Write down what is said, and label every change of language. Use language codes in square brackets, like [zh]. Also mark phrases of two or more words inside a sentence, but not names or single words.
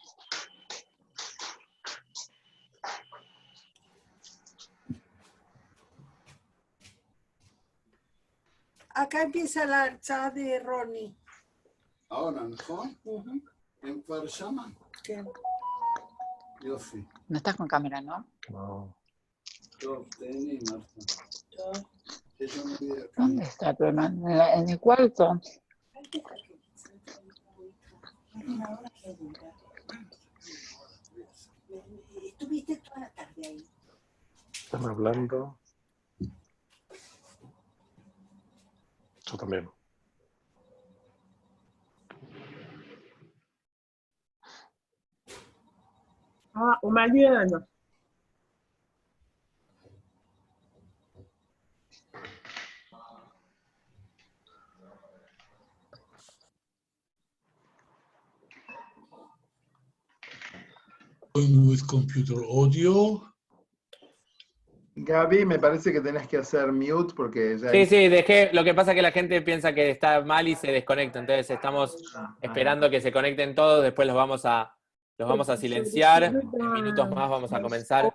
[es] Acá empieza la charla de Ronnie. ahora, [he] נכון? הם כבר שמה? כן. יופי. [es] No estás con cámara, ¿no? No. [he] טוב, תהני, מרתה. טוב. יש לנו כאן. [es] ¿Dónde está tu hermano? En el cuarto. Estuviste toda la tarde ahí. Están hablando. Yo también. Ah, o Mariana. [en] Going with computer audio. [es] Gaby, me parece que tenés que hacer mute porque ya... Sí, dejé. Lo que pasa es que la gente piensa que está mal y se desconecta. Entonces estamos esperando que se conecten todos. Después los vamos a silenciar. En minutos más vamos a comenzar.